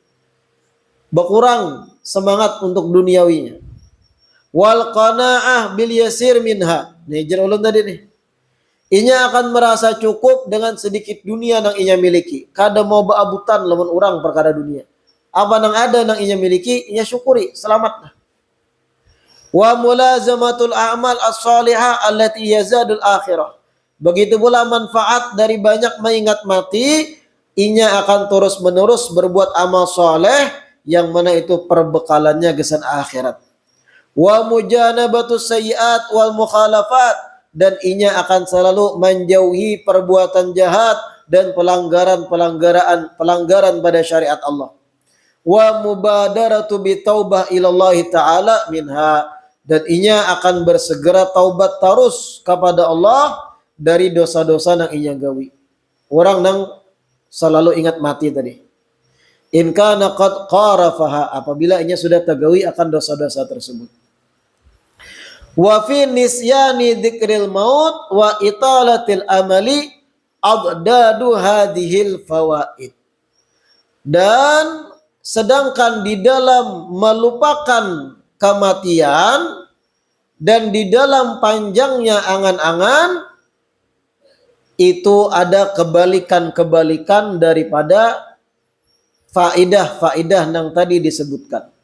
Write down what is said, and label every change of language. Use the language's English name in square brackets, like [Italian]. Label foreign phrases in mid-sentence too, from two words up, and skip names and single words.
[Banjar] Berkurang semangat untuk duniawinya. [Arabic] والقناعة باليسير منها. [Banjar] Nih jar ulun tadi nih. Inya akan merasa cukup dengan sedikit dunia yang inya miliki. Kada mau beabutan lamun orang perkara dunia. Apa nang ada nang inya miliki, inya syukuri, selamat. [Arabic] وملازمة الأعمال الصالحة التي يزاد للآخرة. [Banjar] Begitu pula manfaat dari banyak mengingat mati, inya akan terus-menerus berbuat amal soleh yang mana itu perbekalannya gesan akhirat. [Arabic] ومجانبة السيئات والمخالفات, [Banjar] dan inya akan selalu menjauhi perbuatan jahat dan pelanggaran pada syariat Allah. [Arabic] ومبادرة بالتوبة إلى الله تعالى منها, [Banjar] dan inya akan bersegera taubat terus kepada Allah dari dosa-dosa yang inya gawi. Orang nang selalu ingat mati tadi. [Arabic] إن كان قد قارفها, [Banjar] apabila inya sudah tergawi akan dosa-dosa tersebut. [Arabic] وفي نسيان ذكر الموت وإطالة الأمل أضداد هذه الفوائد. [Banjar] Dan sedangkan di dalam melupakan kematian dan di dalam panjangnya angan-angan itu ada kebalikan-kebalikan daripada faidah-faidah yang tadi disebutkan.